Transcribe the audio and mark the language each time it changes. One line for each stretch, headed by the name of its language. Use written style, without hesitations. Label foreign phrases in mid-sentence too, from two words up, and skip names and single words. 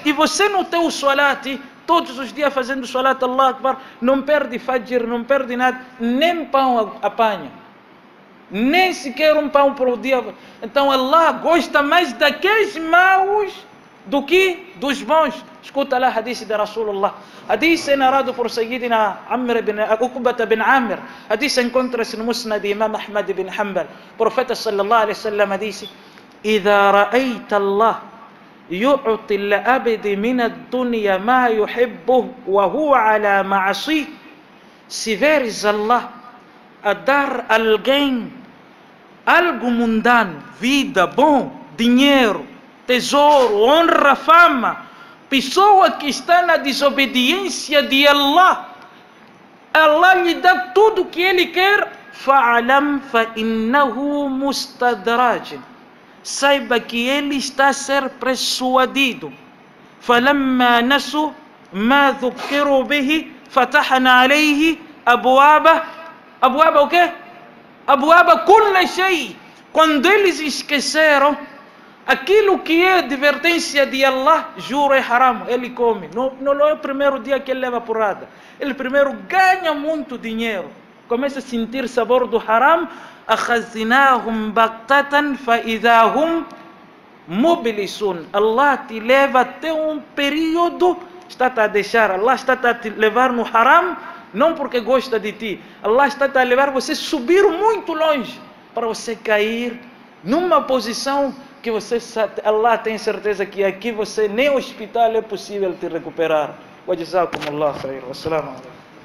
Portuguese: E você no teu salat, todos os dias fazendo salat,
Arabic: الله أكبر,
Portuguese: não perde fajr, não perde nada, nem pão apanha, nem sequer um pão por dia. Então Allah gosta mais daqueles maus do que dos bons. Escuta lá o hadith de Rasulullah. Hadith é narrado por Sayyidina Uqbata bin Amir. Hadith encontra-se no Musnad de Imam Ahmad bin Hanbal. O profeta
Arabic: صلى الله عليه وسلم
Portuguese: disse:
Arabic: إذا رأيت الله يعطي العبد من الدنيا ما يحبه وهو على معصيه.
Portuguese: Se veres Allah a dar alguém algo mundano, vida, bom, dinheiro, tesouro, honra, fama, pessoa que está na desobediência de Allah, Allah lhe dá tudo o que ele quer.
Arabic: فَعَلَمْ فَإِنَّهُ مُسْتَدْرَاجٍ.
Portuguese: Saiba que ele está a ser persuadido.
Arabic: فَلَمَّا نَسُوا مَا ذُكِّرُوا بِهِ فَتَحْنَا عَلَيْهِ أَبْوَابَ
Portuguese: o quê?
Arabic: أَبْوَابَ كُلَّ شَيْءٍ.
Portuguese: Quando eles esqueceram aquilo que é advertência de Allah, juro é haram, ele come. Não é o primeiro dia que ele leva porrada. Ele primeiro ganha muito dinheiro, começa a sentir sabor do haram.
Arabic: أخذناهم بغتة فإذا هم مبلسون.
Portuguese: Allah te leva até um período, está a deixar, Allah está a te levar no haram, não porque gosta de ti, Allah está a levar você subir muito longe, para você cair numa posição que você, Allah tem certeza que aqui você nem o hospital é possível te recuperar.
Arabic: وجزاكم الله خير. والسلام عليكم.